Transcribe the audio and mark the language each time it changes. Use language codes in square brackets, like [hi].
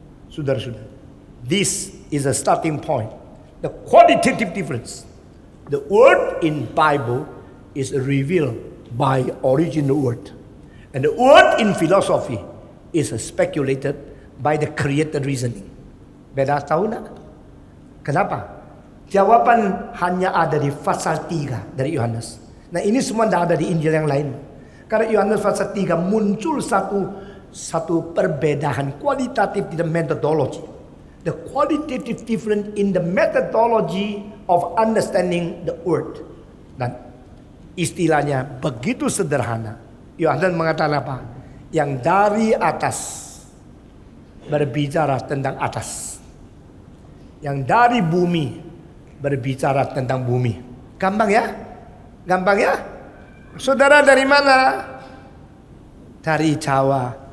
[id] Saudara-saudara, [en] this is a starting point. The qualitative difference The word in Bible is revealed by original word. And the word in philosophy is speculated by the created reasoning. [id] Beda tahu nak? Kenapa? Jawaban hanya ada di pasal 3 dari Yohanes. Nah ini semua tidak ada di Injil yang lain. Karena Yohanes pasal 3 muncul satu perbedaan kualitatif di the methodology. [en] The qualitative difference in the methodology of understanding the word. [id] Dan istilahnya begitu sederhana. Yohanes mengatakan apa? Yang dari atas berbicara tentang atas. Yang dari bumi berbicara tentang bumi. Gampang ya? Gampang ya? Saudara dari mana? Dari Jawa.